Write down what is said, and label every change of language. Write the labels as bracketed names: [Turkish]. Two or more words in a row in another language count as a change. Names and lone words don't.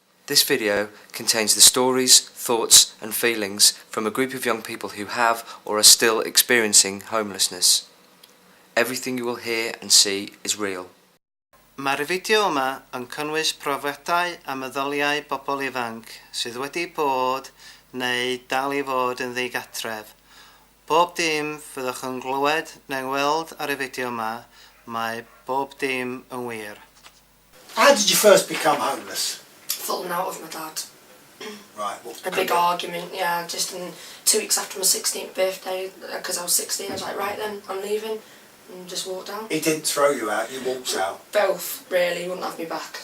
[English] This video contains the stories, thoughts and feelings from a group of young people who have or are still experiencing homelessness. Everything you will hear and see is real. [Welsh] Mae'r fideo yma yn cynnwys profiadau a meddyliau bobl ifanc sydd wedi bod neu dal i fod yn ddigatref. Bob dim fyddwch yn glywed neu'n weld ar y fideo yma, mae bob dim yn wir. [English] How did you first become homeless? Falling out with my dad. Right. A big argument, yeah, just 2 weeks after my 16th birthday, because I was 16, I was like, right then, I'm leaving, and just walked out. He didn't throw you out, you walked out? Both, really, he wouldn't have me back.